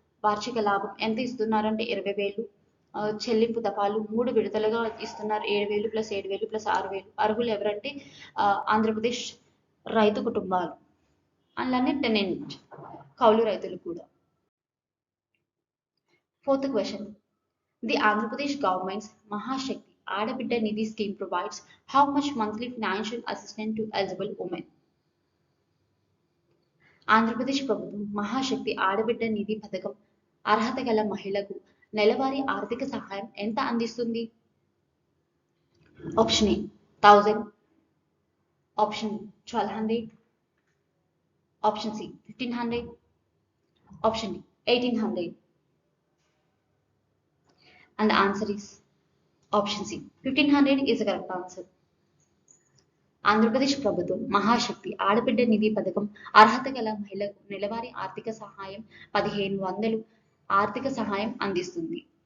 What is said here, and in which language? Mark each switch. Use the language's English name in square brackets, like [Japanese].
[Telugu] వార్షిక లాభం ఎంత ఇస్తున్నారంటే 20,000. చెల్లింపు దఫాలు 3 విడతలుగా ఇస్తున్నారు. 7,000 ప్లస్ 7,000 ప్లస్ 6,000. అర్హులు ఎవరంటే ఆంధ్రప్రదేశ్ రైతు కుటుంబాలు, అలానే టెనెంట్ కౌలు రైతులు కూడా. [English] 4th question. The Andhra Pradesh government's Mahashakti Adabidda Nidhi scheme provides how much monthly financial assistance to eligible women? [Telugu] Andhra Pradesh ప్రభుత్వం మహాశక్తి ఆడబిడ్డ నిధి పథకం అర్హత గల మహిళకు నెలవారీ ఆర్థిక సహాయం ఎంత అందిస్తుంది? [English] Option A 1,000, option 1,200, option C 1,500, option D 1,800. And the answer is option C. 1,500 is the correct answer. [Telugu] Andhra Pradesh ప్రభుత్వం మహాశక్తి ఆడబిడ్డ నిధి పథకం అర్హత గల మహిళలకు నెలవారీ ఆర్థిక సహాయం 1,500 ఆర్థిక సహాయం అందిస్తుంది.